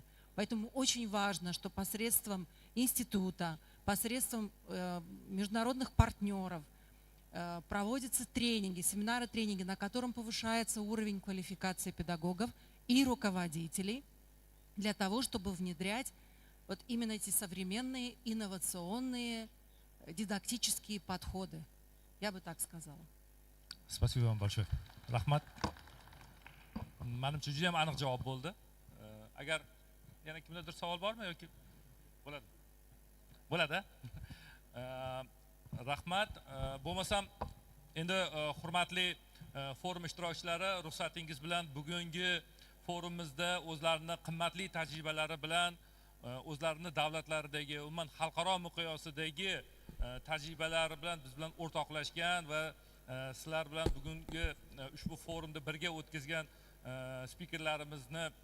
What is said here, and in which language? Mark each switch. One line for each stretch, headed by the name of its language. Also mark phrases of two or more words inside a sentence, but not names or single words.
Russian: Поэтому очень важно, что посредством института, посредством международных партнеров проводятся тренинги, семинары, тренинги, на котором повышается уровень квалификации педагогов и руководителей для того, чтобы внедрять вот именно эти современные инновационные дидактические подходы. Я бы так сказала. Спасибо вам большое.
Uzbek: Rahmat. Menimcha juda ham aniq javob bo'ldi. Agar yana kimdadir savol bormi yoki bo'ladi? Bo'ladi. Rahmat. Bo'lmasam endi hurmatli forum ishtirokchilari, ruxsatingiz bilan bugungi forumimizda o'zlarini qimmatli tajribalari bilan o'zlarini davlatlaridagi, umuman xalqaro miqyosidagi tajribalari bilan biz bilan o'rtoqlashgan va sizlar bilan bugungi ushbu forumda birga o'tkazgan spikerlarimizni